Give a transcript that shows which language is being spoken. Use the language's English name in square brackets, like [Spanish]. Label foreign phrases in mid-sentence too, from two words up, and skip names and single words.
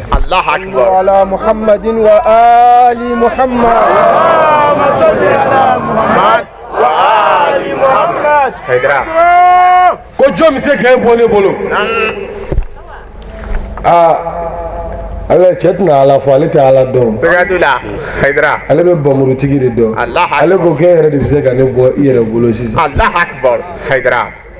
[Arabic] الله أكبر على محمد وآل محمد وآل محمد haydara [Bambara] ko jɔn bɛ se k'e bɔ ne bolo ala cɛ tɛna ala fɔ ale tɛ ala dɔn sigadula haydara ale bɛ bamurutigi de dɔn ale ko k'e yɛrɛ de bɛ se ka ne bɔ i yɛrɛ bolo sisan [Arabic] الله أكبر haydara